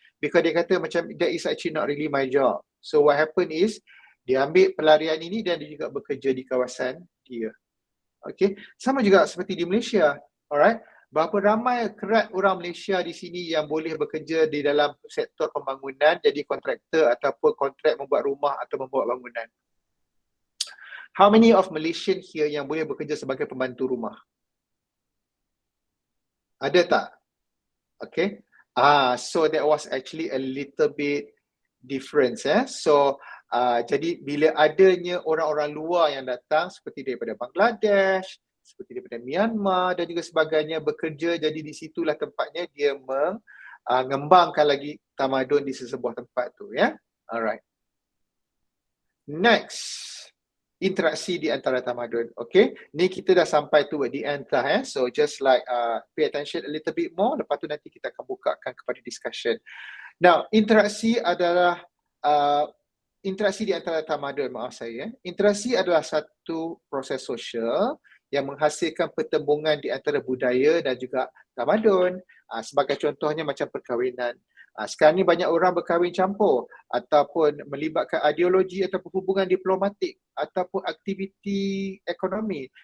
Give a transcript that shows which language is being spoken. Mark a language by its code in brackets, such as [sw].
[en] Because [ms] dia kata macam [en] that is actually not really my job. So what happen is [ms] dia ambil pelarian ini dan dia juga bekerja di kawasan dia. Okay, sama juga seperti di Malaysia. Alright, berapa ramai kerat orang Malaysia di sini yang boleh bekerja di dalam sektor pembangunan jadi kontraktor ataupun kontrak membuat rumah atau membuat bangunan? [en] How many of Malaysian here [ms] yang boleh bekerja sebagai pembantu rumah? Ada tak? Okay. [en] So that was actually a little bit difference. [ms] So jadi bila adanya orang-orang luar yang datang seperti daripada Bangladesh, seperti daripada Myanmar dan juga sebagainya bekerja, jadi di situlah tempatnya dia mengembangkan lagi tamadun di sesebuah tempat tu, ya. Alright. Next, interaksi di antara tamadun. Okay, ni kita dah sampai tu di end lah. [en] So just like pay attention a little bit more. [ms] Lepas tu nanti kita akan bukakan kepada discussion. Now, interaksi adalah interaksi di antara tamadun, maaf saya. Interaksi adalah satu proses sosial yang menghasilkan pertembungan di antara budaya dan juga tamadun. Sebagai contohnya macam perkahwinan. Sekarang ni banyak orang berkahwin campur ataupun melibatkan ideologi ataupun hubungan diplomatik ataupun aktiviti ekonomi.